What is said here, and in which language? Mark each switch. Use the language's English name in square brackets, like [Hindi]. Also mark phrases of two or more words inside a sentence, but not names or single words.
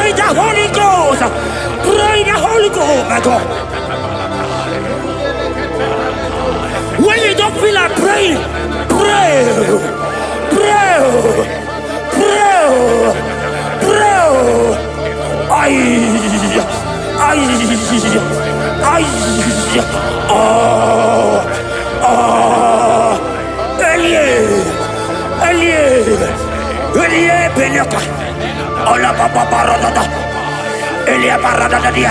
[English] Holy Ghost. Pray in the Holy Ghost, my God. When you don't feel like praying, pray. Pray. Pray. Pray. Ay. Oh. Elie Benyoka. Ola Baba Barada. Elia Barada dia.